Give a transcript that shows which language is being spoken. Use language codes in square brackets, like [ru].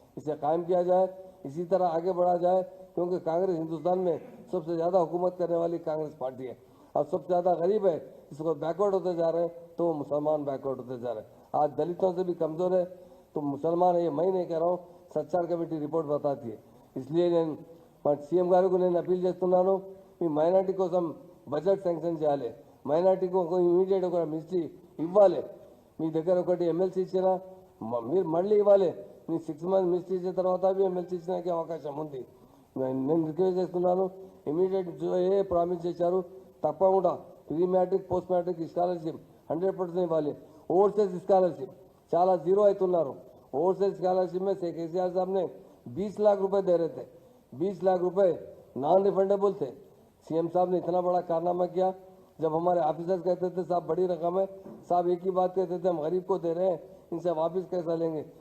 [hi] इसे कायम किया जाए, इसी तरह आगे बढ़ा जाए, क्योंकि कांग्रेस हिंदुस्तान में सबसे ज़्यादा हुकूमत करने वाली कांग्रेस पार्टी है और सबसे ज़्यादा गरीब है। इसको बैकवर्ड होते जा रहे हैं तो मुसलमान बैकवर्ड होते जा रहे हैं। आज दलितों से भी कमज़ोर है तो मुसलमान है, ये मैं नहीं कह रहा हूँ, सच्चार कमेटी रिपोर्ट बताती है। [te] इसलिए నేను సీఎం గారికి నేను అపీల్ చేస్తున్నాను, మీ మైనార్టీ కోసం బడ్జెట్ శాంక్షన్ చేయాలి, మైనార్టీకి ఒక ఇమీడియట్ ఒక మినిస్ట్రీ ఇవ్వాలి. మీ దగ్గర ఒకటి ఎమ్మెల్సీ ఇచ్చినా మీరు మళ్ళీ ఇవ్వాలి. మీ 6 మంత్స్ మినిస్ట్రీ ఇచ్చిన తర్వాత ఎమ్మెల్సీ ఇచ్చడానికి అవకాశం ఉంది. నేను రిక్వెస్ట్ చేస్తున్నాను, ఇమీడియట్ ఏ ప్రామిస్ చేశారు తప్పకుండా pre matric post matric scholarship 100% ఇవ్వాలి. ఓవర్సీస్ స్కాలర్షిప్ చాలా జీరో అవుతున్నారు. [hi] ओवरसीज स्कॉलरशिप में केसीआर साहब ने 20 लाख रुपए दे रहे थे, 20 लाख रुपए नॉन रिफंडेबल थे। सीएम साहब ने इतना बड़ा कारनामा किया, जब हमारे ऑफिसर्स कहते थे साहब बड़ी रकम है, साहब एक ही बात कहते थे हम गरीब को दे रहे हैं, इनसे वापस कैसा लेंगे?